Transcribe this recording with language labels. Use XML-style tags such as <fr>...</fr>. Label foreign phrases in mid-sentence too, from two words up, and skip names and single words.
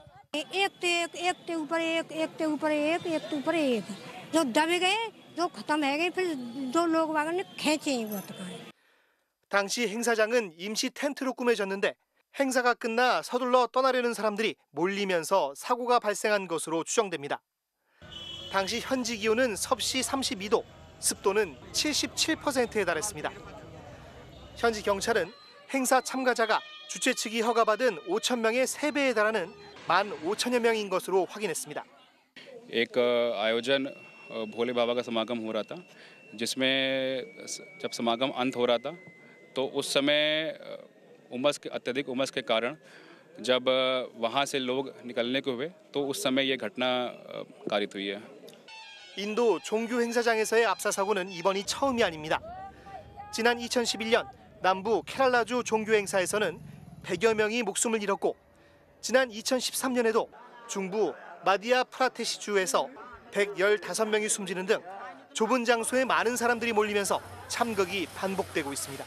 <ko>당시 행사장은 임시 텐트로 꾸며졌는데 행사가 끝나 서둘러 떠나려는 사람들이 몰리면서 사고가 발생한 것으로 추정됩니다. 당시 현지 기온은 섭씨 32도, 습도는 77%에 달했습니다. 현지 경찰은 행사 참가자가 주최 측이 허가받은 5천 명의 3배에 달하는 15,000여 명인 것으로 확인했습니다.</ko> <hi>एक आयोजन भोले बाबा का समागम हो रहा था, जिसमें जब समागम अंत हो रहा था तो उस समय अत्यधिक उमस के कारण जब वहां से लोग निकलने को हुए तो उस समय ये घटना कारित हुई है.</hi> <ko>인도 종교 행사장에서의 압사 사고는 이번이 처음이 아닙니다. 지난 2011년 남부 케랄라주 종교 행사에서는 100여 명이 목숨을 잃었고 지난 2013년에도 중부 마디아 프라테시 주에서 115명이 숨지는 등 좁은 장소에 많은 사람들이 몰리면서 참극이 반복되고 있습니다.</ko>